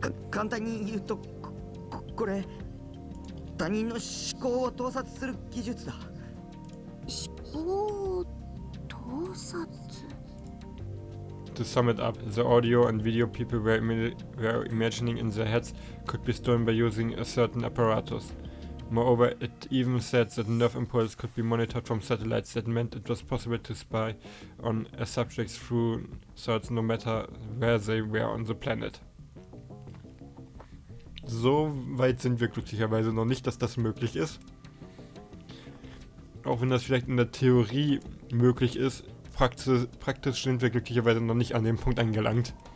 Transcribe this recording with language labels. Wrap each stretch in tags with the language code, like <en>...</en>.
<ja>簡単に言うとこれ他人の思考を盗撮する技術だ。思考盗撮。</ja> <en>To sum it up, the audio and video people were imagining in their heads could be stolen by using a certain apparatus. Moreover, it even said that nerve impulse could be monitored from satellites. That meant it was possible to spy on subjects through thoughts no matter where they were on the planet.</en> <de>So weit sind wir glücklicherweise noch nicht, dass das möglich ist. Auch wenn das vielleicht in der Theorie möglich ist, praktisch sind wir glücklicherweise noch nicht an dem Punkt angelangt.</de>